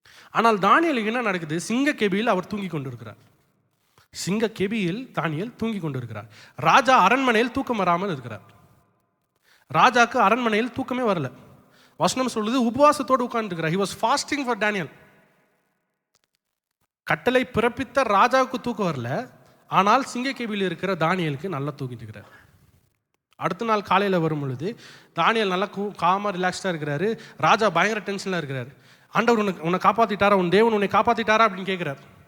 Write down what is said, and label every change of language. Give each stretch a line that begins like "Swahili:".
Tamil: ஆனால் தானியேலுக்கு என்ன நடக்குது, சிங்கக்கேபியில் அவர் தூங்கி கொண்டிருக்கிறார். சிங்கக்கேபியில் தானியேல் தூங்கி கொண்டிருக்கிறார். ராஜா அரண்மனையில் தூக்கம் வராமல் இருக்கிறார். ராஜாக்கு அரண்மனையில் தூக்கமே வரல. வசனம் சொல்லுது உபவாசத்தோடு உட்கார்ந்துருக்கிறார்.
English: He was fasting for Daniel.
Tamil: கட்டளை பிறப்பித்த ராஜாவுக்கு தூக்கம் வரல, ஆனால் சிங்கக்கேபியில் இருக்கிற தானியேலுக்கு நல்லா தூங்கிட்டு இருக்கிறார். அடுத்த நாள் காலையில் வரும் பொழுது தானியேல் நல்லா காமாக ரிலாக்ஸ்டாக இருக்கிறாரு. ராஜா பயங்கர டென்ஷனில் இருக்கிறார். ஆண்டவர் உன்னை காப்பாற்றிட்டாரா, உன் தேவன் உன்னை காப்பாற்றிட்டாரா அப்படின்னு கேட்குறார்.